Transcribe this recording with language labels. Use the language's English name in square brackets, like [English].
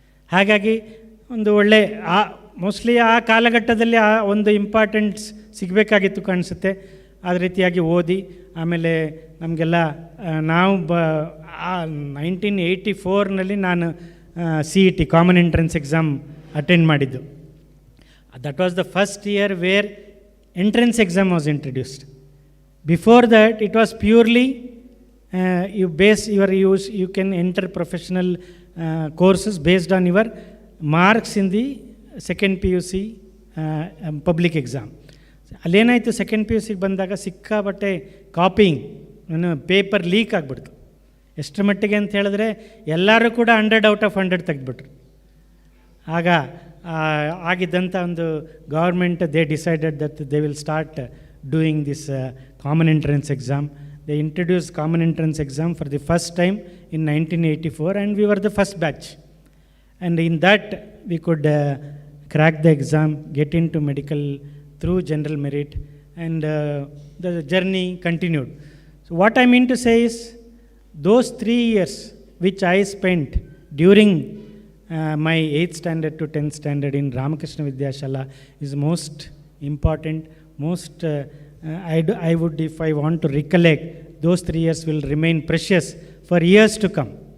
[Kannada] ಹಾಗಾಗಿ ಒಂದು ಒಳ್ಳೆ ಮೋಸ್ಟ್ಲಿ ಆ ಕಾಲಘಟ್ಟದಲ್ಲಿ ಆ ಒಂದು ಇಂಪಾರ್ಟೆಂಟ್ಸ್ ಸಿಗಬೇಕಾಗಿತ್ತು ಕಾಣಿಸುತ್ತೆ. ಆ ರೀತಿಯಾಗಿ ಓದಿ ಆಮೇಲೆ ನಮಗೆಲ್ಲ ನಾವು 1984ನಲ್ಲಿ ನಾನು CET common entrance exam attend ಮಾಡಿದ್ದು. [English] That was the first year where entrance exam was introduced. Before that, it was purely you can enter professional courses based on your marks in the second PUC public exam. [Kannada] ಅಲ್ಲೇನಾಯಿತು, second PUCಗೆ ಬಂದಾಗ ಸಿಕ್ಕಾಬಟ್ಟೆ copying, paper leak ಆಗಿಬಿಡ್ತು. ಎಷ್ಟರ ಮಟ್ಟಿಗೆ ಅಂತ ಹೇಳಿದ್ರೆ ಎಲ್ಲರೂ ಕೂಡ 100 out of 100 ತೆಗೆದುಬಿಟ್ರು. ಆಗ ಆಗಿದ್ದಂಥ ಒಂದು [English] Government they decided that they will start doing this common entrance exam. They introduce common entrance exam for the first time in 1984 and we were the first batch. And in that we could crack the exam, get into medical through general merit, and the journey continued. So what I mean to say is, those 3 years which I spent during my 8th standard to 10th standard in Ramakrishna Vidyashala is most important, most I would, if I want to recollect, those 3 years will remain precious for years to come.